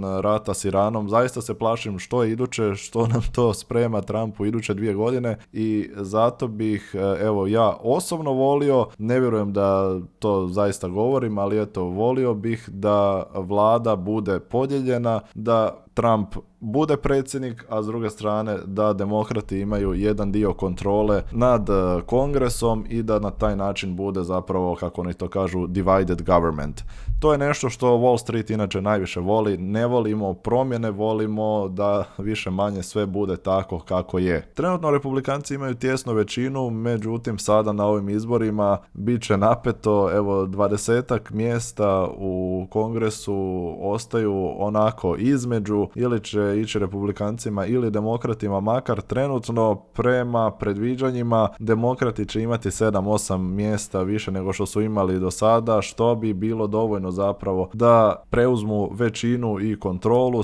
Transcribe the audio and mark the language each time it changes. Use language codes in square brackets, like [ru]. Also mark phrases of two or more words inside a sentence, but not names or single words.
[hr] rata s Iranom, zaista se plašim što je iduće, što nam to sprema Trump u iduće 2 godine i zato bih, evo, ja osobno volio, ne vjerujem da to zaista govorim, ali eto, volio bih da vlada bude podijeljena, da Trump bude predsjednik, a s druge strane da demokrati imaju jedan dio kontrole nad Kongresom i da na taj način bude zapravo, kako oni to kažu, [en] divided government. [hr] To je nešto što Wall Street inače najviše voli. Ne volimo promjene, volimo da više manje sve bude tako kako je. Trenutno republikanci imaju tijesnu većinu, međutim sada na ovim izborima bit će napeto. Evo, 20-ak mjesta u Kongresu ostaju onako između, ili će ići republikancima ili demokratima, makar trenutno prema predviđanjima demokrati će imati 7-8 mjesta više nego što su imali do sada, što bi bilo dovoljno zapravo da preuzmu većinu i kontrolu.